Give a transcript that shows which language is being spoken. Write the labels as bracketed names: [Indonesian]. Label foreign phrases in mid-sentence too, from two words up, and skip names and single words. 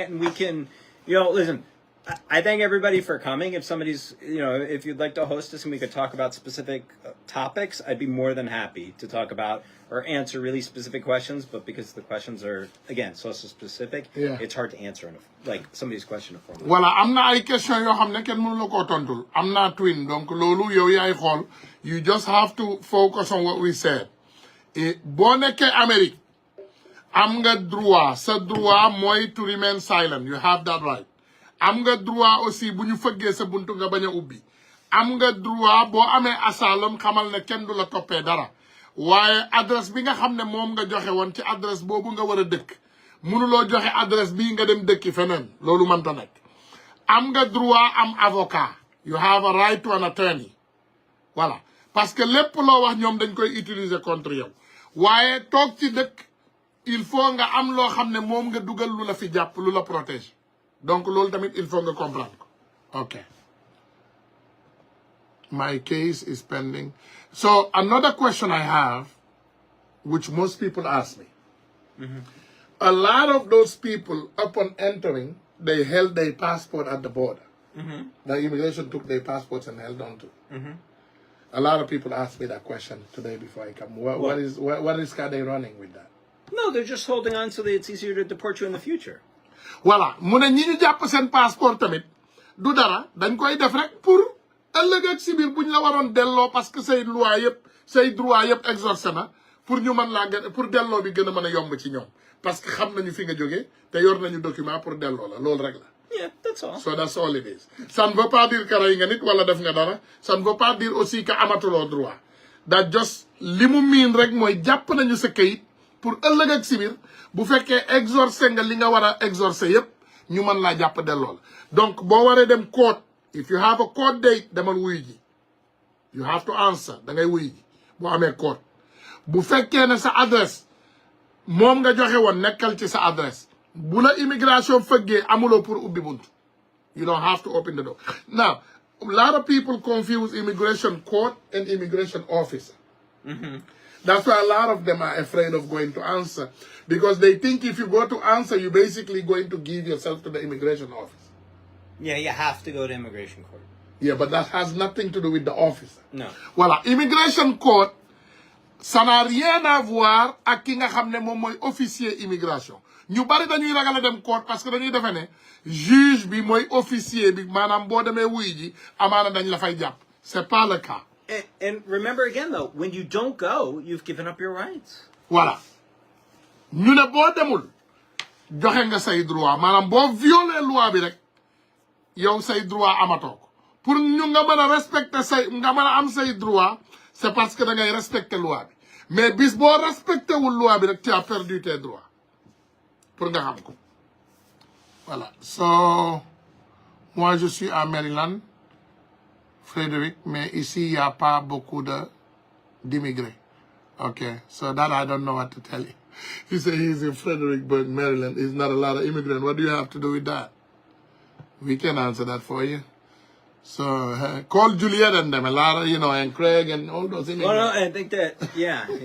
[English] And we can, listen, I thank everybody for coming. If somebody's, if you'd like to host us and we could talk about specific topics, I'd be more than happy to talk about or answer really specific questions. But because the questions are, again, so specific, it's hard to answer somebody's question in a form. [Wolof] Voilà, am na ay question yoo xam ne kenn mënu la koo tontul. Am na twin, donc loolu yow yaay xool. [English] You just have to focus on what we said. [Wolof] Boo nekkee Amérique, am nga droit, sa droit mooy [English] to remain silent. You have that right. [Wolof] Am nga droit aussi bu ñu fëggee sa buntu nga bañ a ubbi. Am nga droit boo amee asylum xamal ne kenn du la toppee dara. waaye adresse bi nga xam ne moom nga joxe woon ci adresse boobu nga war a dëkk mënuloo joxe adresse bii nga dem dëkki feneen loolu mënta nekk. Am nga droit am avocat. [English] You have a right to an attorney. [French] Voilà parce que [Wolof] lépp loo wax ñoom dañ koy utiliser contre yow waaye toog ci dëkk [French] il faut [Wolof] nga am loo xam ne moom nga dugal lu la fi jàpp lu la protéger. Donc loolu tamit [French] il faut [Wolof] nga comprendre ko. [English] Okay. My case is pending. So another question I have, which most people ask me. A lot of those people, upon entering, they held their passport at the border. The immigration took their passports and held on to. A lot of people ask me that question today before I come. What is they running with that? No, they're just holding on so that it's easier to deport you in the future. [Wolof] Voilà mu ne ñi ñu jàpp seen passeport tamit du dara dañ koy def rek pour ëllëg ak si biir buñ la waroon delloo [French] parce que [Wolof] say loi yëpp say droit yëpp exorcé na pour ñu mën laa gën pour delloo bi gën a mën a yomb ci ñoom [French] parce que [Wolof] xam nañu fi nga jógee te yor nañu document pour delloo la loolu rek la. [English] Yeah, that's all. So that's all it is. [French] Ça ne veut pas dire que [Wolof] rey nga nit wala def nga dara [French] ça ne veut pas dire aussi que amatuloo droit [English] that just [Wolof] li mu miin rek mooy jàpp nañu sa kayit pour ëllëg ak si biir bu fekkee exorcé nga li nga war a exorcé yëpp ñu mën laa jàpp delloo la donc boo waree dem court [English] if you have a court date [Wolof] demal wuyu ji [English] you have to answer [Wolof] da ngay wuyu ji boo amee court bu fekkee ne sa adresse moom nga joxe woon nekkal ci sa adresse bu la immigration fëggee amuloo pour ubbi bunt [English] you don't have to open the door. Now a lot of people confuse immigration court and immigration officer. That's why a lot of them are afraid of going to answer because they think if you go to answer, you're basically going to give yourself to the immigration office. Yeah, you have to go to immigration court. Yeah, but that has nothing to do with the officer. No. [Wolof] Voilà, [English] immigration court, [French] ça n'a rien à voir [Wolof] ak ki nga xam ne moom mooy officier immigration. ñu bari dañuy ragal a dem court [French] parce que [Wolof] dañuy defe ne juge bi mooy officier bi maanaam boo demee wuy ji amaana dañ la fay jàpp. [French] C'est pas le cas. [English] And remember again, though, when you don't go, you've given up your rights. Voilà. [Wolof] ñu ne boo demul joxe nga say droit maanaam boo violer loi bi rek yow say droit amatoo ko pour ñu nga mën a respecter nga mën a am say droit [French] c'est parce que [Wolof] da ngay respecter loi bi mais bis boo respecté wul loi bi rek [French] tu as perdu tes droits [Wolof] pour nga xam ko. [French] Voilà. So moi je suis à Maryland, Frédéric, mais ici il n'y a pas beaucoup d'immigrés. [English] Okay, so that I don't know what to tell you. He said he's in Fredericksburg, Maryland. There's not a lot of immigrants. What do you have to do with that? We can answer that for you. So call Juliet and them, a lot of, and Craig and all those immigrants. Well, no, I think that, yeah.